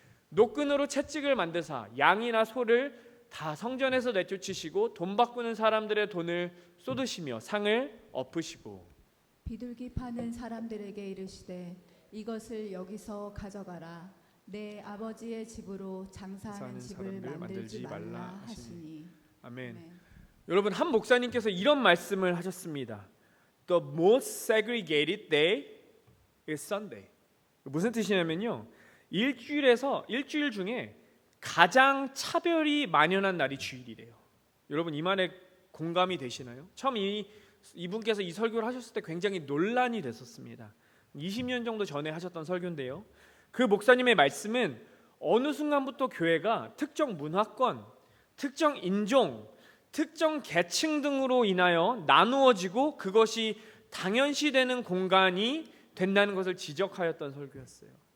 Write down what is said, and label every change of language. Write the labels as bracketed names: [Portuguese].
[Korean] 노끈으로 채찍을 만드사 양이나 소를 다 성전에서 내쫓으시고 돈 바꾸는 사람들의 돈을 쏟으시며 상을 엎으시고 비둘기 파는 사람들에게 이르시되 이것을 여기서 가져가라. 내 아버지의 집으로 장사하는 집을 만들지 말라 하시니. 아멘. 여러분, 한 목사님께서 이런 말씀을 하셨습니다. [English] The most segregated day is Sunday. [Korean] 무슨 뜻이냐면요, 일주일 중에 가장 차별이 만연한 날이 주일이래요. 여러분, 이 말에 공감이 되시나요? 처음 이분께서 이 설교를 하셨을 때 굉장히 논란이 됐었습니다. 20년 정도 전에 하셨던 설교인데요, 그 목사님의 말씀은 어느 순간부터 교회가 특정 문화권, 특정 인종, 특정 계층 등으로 인하여 나누어지고 그것이 당연시되는 공간이 된다는 것을 지적하였던 설교였어요.